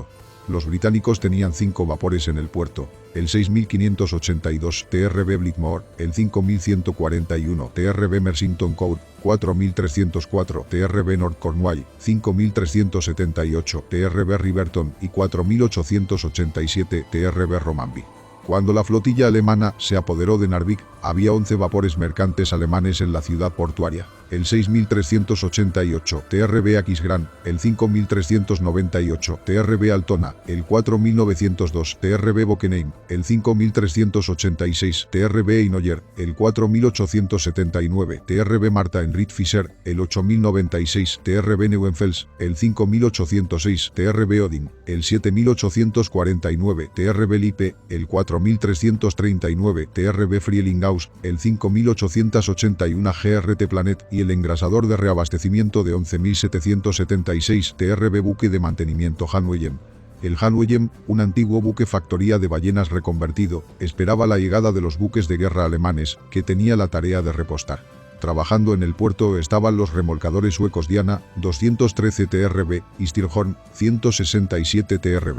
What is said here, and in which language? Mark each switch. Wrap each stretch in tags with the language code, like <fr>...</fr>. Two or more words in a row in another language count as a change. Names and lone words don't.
<es>Los británicos tenían 5 vapores en el puerto: el 6582 TRB Blickmore, el 5141 TRB Mersington Court, 4304 TRB North Cornwall, 5378 TRB Riverton y 4887 TRB Romanby. Cuando la flotilla alemana se apoderó de Narvik, había 11 vapores mercantes alemanes en la ciudad portuaria. El 6388 TRB Aquisgrán, el 5398 TRB Altona, el 4902 TRB Bockenheim, el 5386 TRB Einoyer, el 4879 TRB Marta Enrit Fischer, el 8096 TRB Neuenfels, el 5806 TRB Odin, el 7849 TRB Lippe, el 4339 TRB Frielinghaus, el 5881 GRT Planet y el engrasador de reabastecimiento de 11.776 TRB buque de mantenimiento Hanwegen. El Hanwegen, un antiguo buque factoría de ballenas reconvertido, esperaba la llegada de los buques de guerra alemanes, que tenía la tarea de repostar. Trabajando en el puerto estaban los remolcadores suecos Diana, 213 TRB, y Stilhorn, 167 TRB.</es>